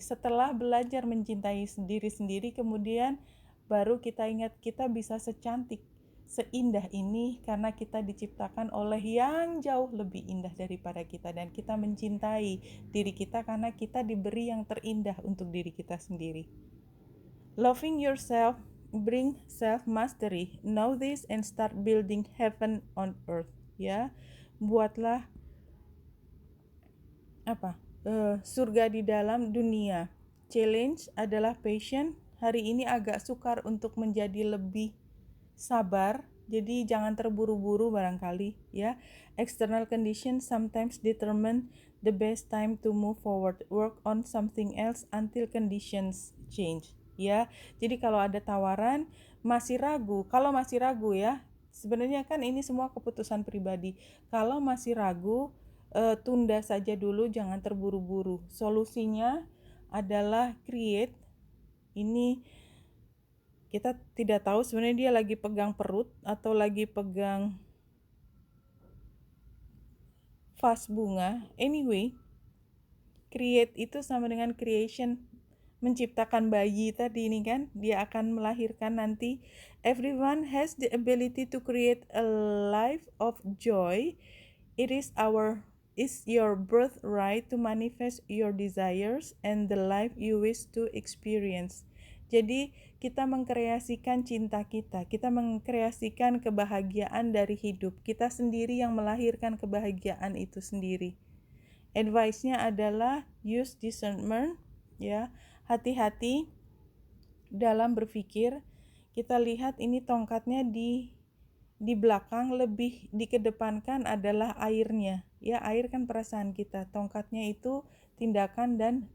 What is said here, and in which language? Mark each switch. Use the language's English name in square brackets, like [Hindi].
[Indonesian] Setelah belajar mencintai diri sendiri, kemudian baru kita ingat kita bisa secantik, seindah ini karena kita diciptakan oleh yang jauh lebih indah daripada kita, dan kita mencintai diri kita karena kita diberi yang terindah untuk diri kita sendiri. [English] Loving yourself bring self mastery. Know this and start building heaven on earth. [Indonesian] Ya, buatlah surga di dalam dunia. Challenge adalah passion. Hari ini agak sukar untuk menjadi lebih sabar, jadi jangan terburu-buru barangkali ya. [English] External conditions sometimes determine the best time to move forward. Work on something else until conditions change ya. [Indonesian] Jadi kalau ada tawaran masih ragu, kalau masih ragu ya, sebenarnya kan ini semua keputusan pribadi. Kalau masih ragu, tunda saja dulu, jangan terburu-buru. Solusinya adalah create. Ini kita tidak tahu sebenarnya dia lagi pegang perut atau lagi pegang vas bunga. Anyway, create itu sama dengan creation, menciptakan bayi tadi ini kan, dia akan melahirkan nanti. [English] Everyone has the ability to create a life of joy. It is your birthright to manifest your desires and the life you wish to experience. [Indonesian] Jadi kita mengkreasikan cinta kita mengkreasikan kebahagiaan dari hidup. Kita sendiri yang melahirkan kebahagiaan itu sendiri. Advice-nya adalah [English] use discernment [Indonesian] ya. Hati-hati dalam berpikir. Kita lihat ini tongkatnya di belakang, lebih dikedepankan adalah airnya ya. Air kan perasaan kita, tongkatnya itu tindakan dan